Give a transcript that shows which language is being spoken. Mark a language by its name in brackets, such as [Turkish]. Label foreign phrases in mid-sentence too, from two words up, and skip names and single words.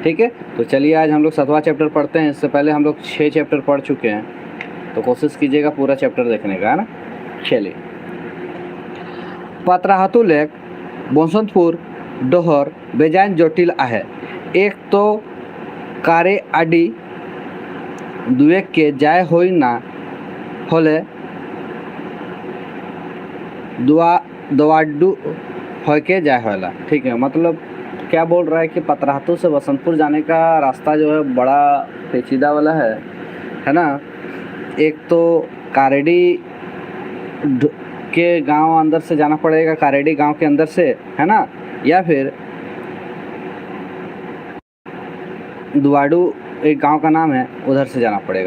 [Hindi] ठीक है, तो चलिए आज हम लोग 7वां चैप्टर पढ़ते हैं। इससे पहले हम लोग 6 चैप्टर पढ़ चुके हैं, तो कोशिश कीजिएगा पूरा चैप्टर देखने का, है ना। [Sadri] चलिए, पात्राहातू लेक बसंतपुर डोहर बेजान जटिल आहे। एक तो कारे आडी दुए के जाय होई ना होले दुआडू हो के जाय होला। [Hindi] ठीक है, मतलब क्या बोल रहा है कि पतरातू से बसंतपुर जाने का रास्ता जो है बड़ा पेचीदा वाला है ना। एक तो कारेडी के गांव अंदर से जाना पड़ेगा, कारेडी गांव के अंदर से, है ना, या फिर दुआडू एक गांव का नाम है, उधर से जाना पड़ेगा।